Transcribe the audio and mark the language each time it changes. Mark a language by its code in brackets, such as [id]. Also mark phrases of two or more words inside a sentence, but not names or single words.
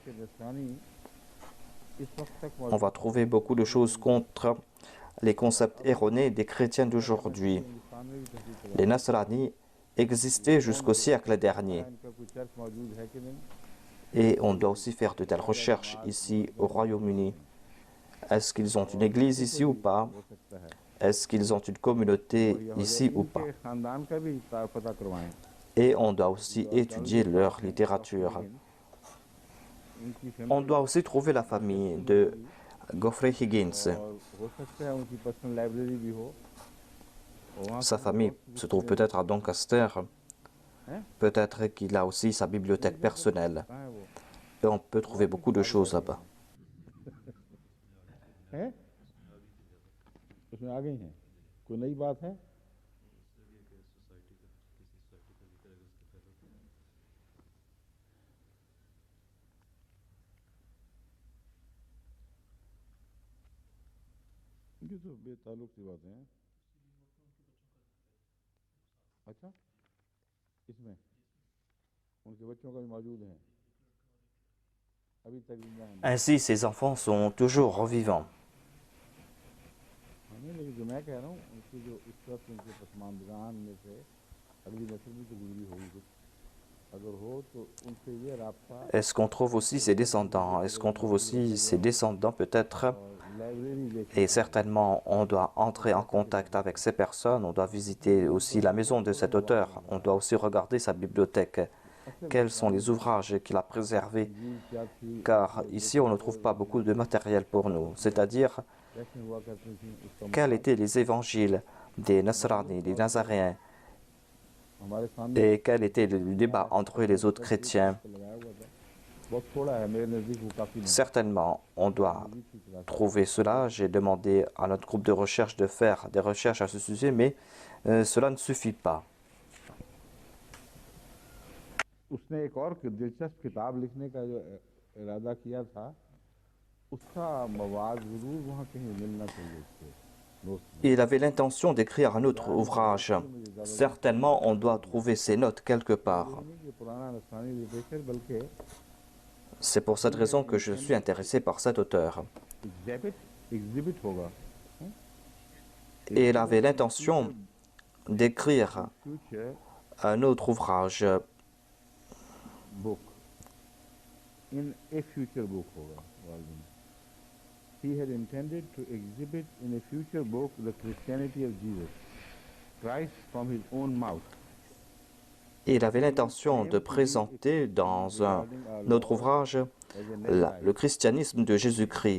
[fr] On va trouver beaucoup de choses contre les concepts erronés des chrétiens d'aujourd'hui. Les Nasrani existaient jusqu'au siècle dernier. Et on doit aussi faire de telles recherches ici au Royaume-Uni. Est-ce qu'ils ont une église ici ou pas? est-ce qu'ils ont une communauté [ur] بڑھیا ہو جائے [fr] ici ou pas. [ur] ان کے خاندان کا بھی پتا کروائیں [fr] Et on doit aussi [ur] जो [fr] étudier [ur] ताल्लुक [fr] leur [ur] हैं [fr] littérature. [ur] ڈاکٹر ان کی [fr] On [ur] फैमिली [fr] doit aussi trouver la famille de Geoffrey Higgins. [ur] اور ہو سکتا ہے ان کی [en] personal library [ur] بھی ہو اور وہاں [fr] Sa [ur] سے وہ [fr] famille [ur] और [fr] se [ur] कुछ [fr] trouve [ur] चीज़ें [fr] peut-être à Doncaster. [ur] हैं [fr] Peut-être qu'il a aussi sa bibliothèque personnelle. [ur] کہاں ہے وہ [fr] Et on peut trouver beaucoup de choses là-bas. [ur] ہیں اس میں آ گئی ہیں کوئی نئی بات ہے یہ تو بےتعلق سی باتیں ہیں اچھا اس میں ان کے بچوں کا بھی موجود ہے ابھی تک زندہ ہیں [fr] Ainsi, ces enfants sont toujours vivants. [ur] نہیں لیکن جو میں کہہ رہا ہوں ان کی جو اس وقت ان کے پسماندگان میں سے اگلی نسل بھی تو گزری ہوگی کچھ اگر ہو تو ان سے یہ رابطہ [fr] Est-ce qu'on trouve aussi ses descendants? Est-ce qu'on trouve aussi ses descendants peut-être? [ur] اور لائبریری دیکھنی [fr] Et certainement, on doit entrer en contact avec ces personnes. On doit visiter aussi la maison de cet auteur. On doit aussi regarder sa bibliothèque. Quels sont les ouvrages qu'il a préservés? [ur] انجیل کیا تھی [fr] Car ici, on ne trouve pas beaucoup de matériel pour nous. C'est-à-dire, [ur] کیسے ہوا کرتی تھی اس کا [fr] quels étaient les évangiles des Nasrani, des Nazaréens, [ur] ہمارے سامنے [fr] et quel était le débat entre eux et les autres chrétiens? [ur] لگایا ہوا تھا بہت تھوڑا ہے میرے نزدیک وہ کافی نہیں [fr] Certainement, on doit trouver cela. J'ai demandé à notre groupe de recherche de faire des recherches à ce sujet, mais cela ne suffit pas. [ur] اس نے ایک اور دلچسپ کتاب لکھنے کا جو ارادہ کیا تھا اس کا مواد ضرور وہاں کہیں ملنا چاہیے اس کے دوست میں [fr] Il avait l'intention d'écrire un autre ouvrage. Certainement, on doit trouver ces notes quelque part. [ur] نہیں کہ پرانا نصرانی لٹریچر بلکہ [fr] C'est pour cette raison que je suis intéressé par cet auteur. [ur] ایگزیبٹ ہوگا [fr] Et il avait l'intention d'écrire [ur] फ्यूचर [fr] un autre ouvrage. [en] book in a future book होगा वाल्डन He had intended to exhibit in a future book the Christianity of Jesus Christ from his own mouth. [fr] Il avait l'intention de présenter dans un autre ouvrage le christianisme de Jésus-Christ.